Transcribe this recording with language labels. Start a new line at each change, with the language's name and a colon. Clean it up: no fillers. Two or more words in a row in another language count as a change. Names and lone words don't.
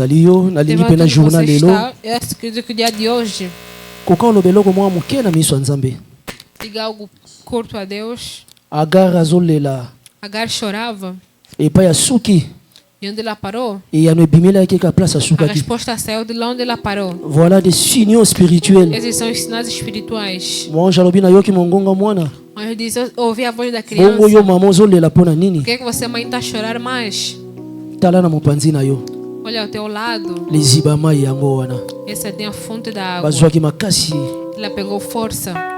Portuguese: que o dia de hoje diga algo curto a Deus. Agar chorava. E onde ela parou? A resposta saiu de lá onde ela parou.
French: Voilà des signaux spirituels.
Portuguese: Esses são os sinais espirituais. Mas diz, ouvi a voz da criança. Por que você mãe está a chorar mais? Olha ao teu lado. Essa tem a fonte da água. Ela pegou força.